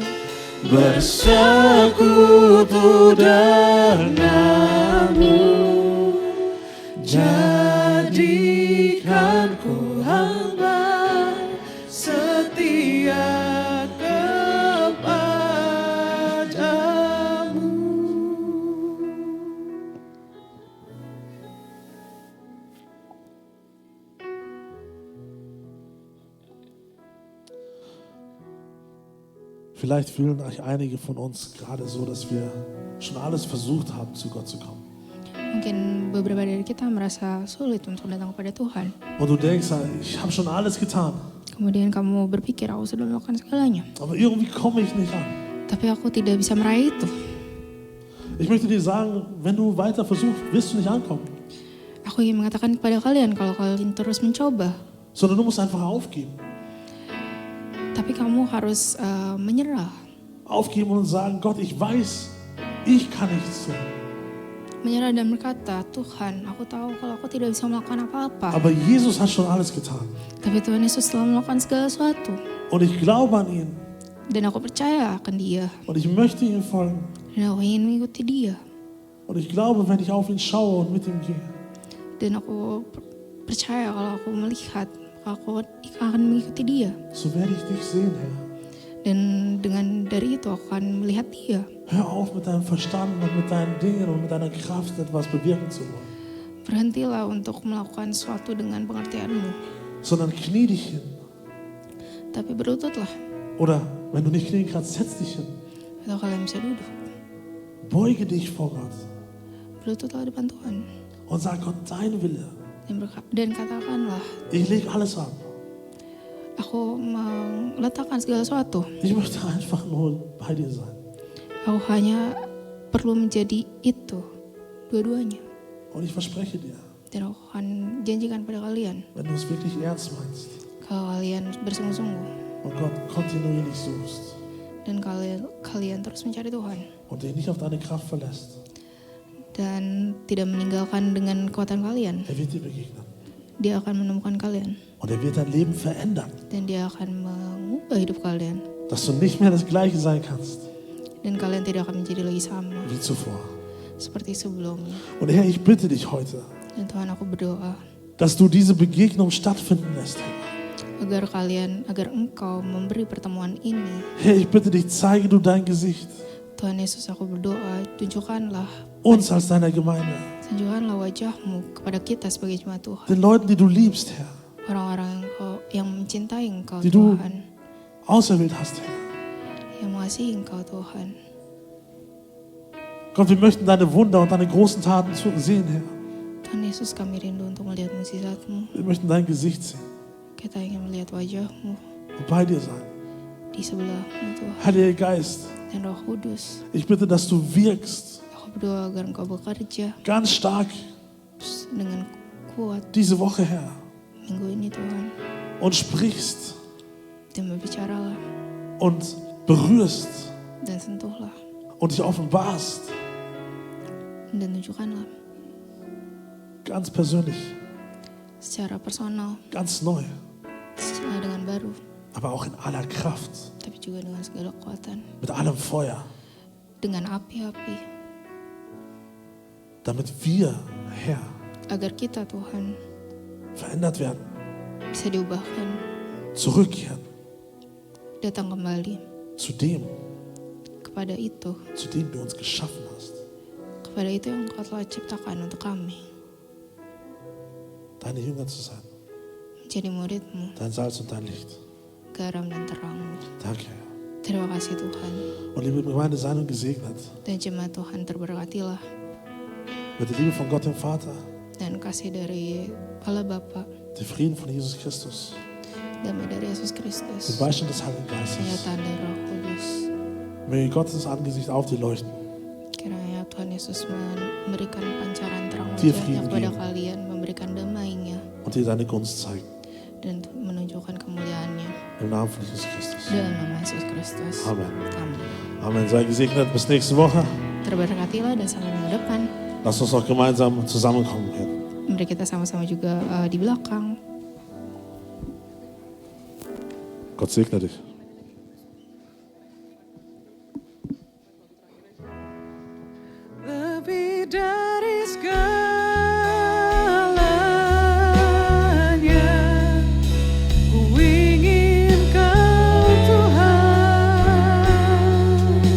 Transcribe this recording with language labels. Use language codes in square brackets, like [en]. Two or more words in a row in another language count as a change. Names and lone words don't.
[id] Bersekutu denganmu. Jadikan ku hamba setia kepadamu. [de] Vielleicht fühlen einige von uns gerade so, dass wir schon alles versucht haben, zu Gott zu kommen. [id] Mungkin beberapa dari kita merasa sulit untuk datang kepada Tuhan. [de] Und du denkst, ich habe schon alles getan, [id] Kemudian kamu berpikir, aku sudah melakukan segalanya. [de] aber irgendwie komme ich nicht an. [id] Tapi aku tidak bisa meraih itu. [de] Ich möchte dir sagen, wenn du weiter versuchst, wirst du nicht ankommen. [id] Aku ingin mengatakan kepada kalian, kalau kalian terus mencoba, [de] Sondern du musst einfach aufgeben. [id] tapi kamu harus menyerah. [de] Aufgeben und sagen, Gott, ich weiß, ich kann nichts tun. [id] Menyerah dan berkata, Tuhan, aku tahu kalau aku tidak bisa melakukan apa-apa. [de] Aber Jesus hat schon alles getan. [id] Tapi Tuhan Yesus telah melakukan segala sesuatu. [de] Und ich glaube an ihn. [id] Dan aku percaya akan dia. [de] Und ich möchte ihm folgen. [id] Dan aku ingin mengikuti dia. [de] Und ich glaube, wenn ich auf ihn schaue und mit ihm gehe, [id] Dan aku percaya kalau aku melihat, aku akan mengikuti dia. [de] so werde ich dich sehen, Herr. [id] Dan dengan dari itu aku akan melihat dia. [de] Hör auf mit deinem Verstand und mit deinen Dingen und mit deiner Kraft etwas bewirken zu wollen. [id] Berhentilah untuk melakukan sesuatu dengan pengertianmu. [de] Sondern knie dich hin. [id] Tapi berlututlah. [de] Oder wenn du nicht knien kannst, setz dich hin. [id] Atau kalian bisa duduk. [de] Beuge dich vor Gott. [id] Berlututlah depan Tuhan. [de] Und sag Gott, dein Wille. [id] Dan katakanlah, [de] Ich lege alles an. [id] aku meletakkan segala sesuatu. [de] Ich möchte einfach nur bei dir sein. [id] Aku hanya perlu menjadi itu, dua-duanya. [de] Und ich verspreche dir, [id] Dan aku akan janjikan pada kalian, [de] wenn du es wirklich ernst meinst [id] kalau kalian bersungguh-sungguh [de] und Gott kontinuierlich suchst [id] dan kalian terus mencari Tuhan [de] und dich nicht auf deine Kraft verlässt, [id] dan tidak meninggalkan dengan kekuatan kalian, [de] er wird dir begegnen. [id] dia akan menemukan kalian [de] Und er wird dein Leben verändern, [id] dan dia akan mengubah hidup kalian [de] dass du nicht mehr das Gleiche sein kannst [id] dan kalian tidak akan menjadi lagi sama [de] wie zuvor. [id] seperti sebelumnya. [de] Und Herr, ich bitte dich heute, [id] Dan Tuhan, aku berdoa [de] dass du diese Begegnung stattfinden lässt, Herr. [id] agar engkau memberi pertemuan ini. [de] Herr, ich bitte dich, zeige du dein Gesicht [id] Tuhan Yesus, aku berdoa, tunjukkanlah [de] uns als deiner Gemeinde, [id] wajahmu kepada kita sebagai jemaat Tuhan. [de] den Leuten, die du liebst, Herr, [id] Orang-orang yang mencintai engkau [de] die du [id] Tuhan, [de] auserwählt hast, Herr. [id] yang mengasihi engkau Tuhan. [de] Gott, wir möchten deine Wunder und deine großen Taten sehen, Herr. [id] Tuhan Yesus, kami rindu untuk melihat mukjizat-Mu. [de] Wir möchten dein Gesicht sehen [id] Kita ingin melihat wajah-Mu [de] und bei dir sein. [id] di sebelahmu Tuhan. [de] Heiliger Geist, [id] dan Roh Kudus. [de] Ich bitte, dass du wirkst, [id] Aku berdoa agar Engkau bekerja [de] ganz stark [id] dengan kuat [de] diese Woche, Herr, [id] minggu ini Tuhan. [de] und sprichst [id] Dan berbicaralah [de] und berührst [id] dan sentuhlah [de] und dich offenbarst, [id] dan tunjukkanlah [de] ganz persönlich, [id] secara personal, [de] ganz neu, [id] secara dengan baru, [de] aber auch in aller Kraft, [id] tapi juga dengan segala kekuatan, [de] mit allem Feuer, [id] dengan api-api, [de] damit wir, Herr, [id] agar kita Tuhan [de] verändert werden, [id] bisa diubahkan, [de] zurückkehren [id] datang kembali [de] zu dem [id] kepada itu, [de] du uns geschaffen hast, [id] kepada itu yang Engkau telah ciptakan untuk kami, [de] deine Jünger zu sein, [id] menjadi murid-Mu, [de] dein Salz und dein Licht. [id] garam dan terang-Mu. [de] Danke, Herr. [id] Terima kasih Tuhan. [de] Und liebe Gemeinde, sei nun gesegnet [id] Dan jemaat Tuhan terberkatilah [de] mit der Liebe von Gott dem Vater, [id] dan kasih dari Allah Bapa, [de] dem Frieden von Jesus Christus, [id] damai dari Yesus [de] dem [id] Kristus, [de] Beistand des Heiligen Geistes. [id] penyertaan dari Roh Kudus. [de] Möge Gottes Angesicht auf dir leuchten, [id] Kiranya Tuhan Yesus memberikan pancaran terang [de] Dir [id] wajahnya [de] Frieden [id] kepada [de] geben. [id] kalian, memberikan damai-Nya [de] und dir deine Gunst zeigen. [id] dan menunjukkan kemuliaan-Nya. [de] Im Namen von Jesus Christus. [id] Dalam nama Yesus Kristus. [de] Amen. [id] Amin. [de] Amen. Sei gesegnet. Bis nächste Woche. [id] Terberkatilah dan sampai minggu depan. [de] Lass uns noch gemeinsam zusammenkommen. Herr. [id] Mari kita sama-sama juga di belakang. [de] Gott segne dich. [id] Lebih dari segalanya, ku ingin Kau Tuhan.